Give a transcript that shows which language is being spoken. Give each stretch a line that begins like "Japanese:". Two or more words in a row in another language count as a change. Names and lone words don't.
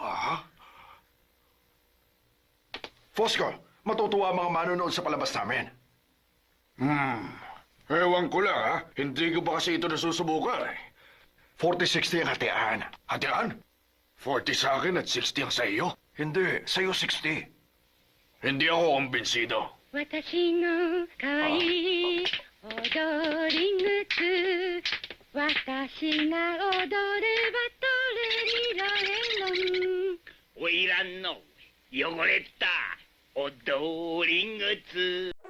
Filipino: Fosco, matutuwa ang mga manonood sa palabas namin. Ewan ko lang ha, hindi ko pa kasi ito nasusubukan eh. 40-60 ang hatian. Hatian? 40 sa akin at 60 ang sa iyo? Hindi, sa iyo 60. Hindi ako kumbinsido.
Japanese: 私の可愛い踊り靴私が踊ればトレリラレロンおいらんの汚れた踊り靴